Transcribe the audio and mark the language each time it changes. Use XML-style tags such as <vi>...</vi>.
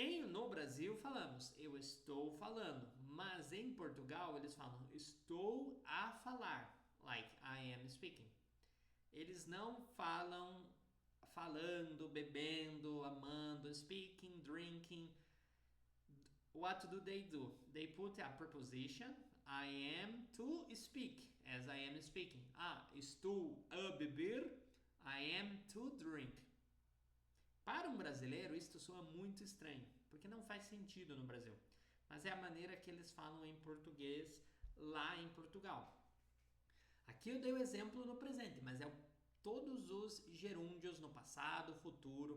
<pt>No Brasil falamos eu estou falando, mas em Portugal eles falam estou a falar,</pt> <en>like I am speaking.</en> <pt>Eles não falam falando, bebendo, amando,</pt> <en>speaking, drinking. What do? They put a preposition, I am to speak, as I am speaking.</en> <pt>Estou a beber,</pt> <en>I am to drink.</en> <pt>Para um brasileiro, isto soa muito estranho, porque não faz sentido no Brasil. Mas é a maneira que eles falam em português lá em Portugal. Aqui eu dei o exemplo no presente, mas é todos os gerúndios no passado, futuro.</pt>